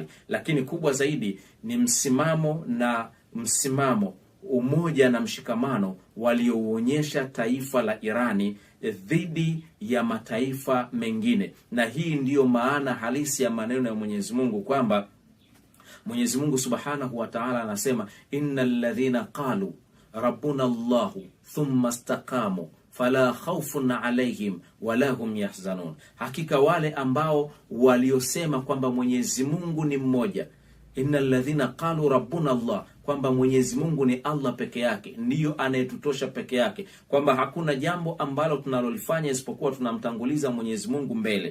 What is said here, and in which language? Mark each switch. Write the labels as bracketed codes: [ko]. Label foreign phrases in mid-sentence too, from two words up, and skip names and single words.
[sw] Lakini kubwa zaidi ni msimamo, umoja na mshikamano waliouonyesha taifa la Irani dhidi ya mataifa mengine. Na hii ndiyo maana halisi ya maneno ya Mwenyezi Mungu, kwamba Mwenyezi Mungu [ar] سبحانه وتعالى [sw] anasema, [ar] إن الذين قالوا ربنا الله ثم استقاموا فلا خوف عليهم ولا هم يحزنون. [sw] Hakika wale ambao waliosema kwamba Mwenyezi Mungu ni mmoja, [ar] إن الذين قالوا ربنا الله, [sw] kwamba Mwenyezi Mungu ni Allah peke yake, ndiyo anayetutosha peke yake, kwamba hakuna jambo ambalo tunalolifanya isipokuwa tunamtanguliza Mwenyezi Mungu mbele.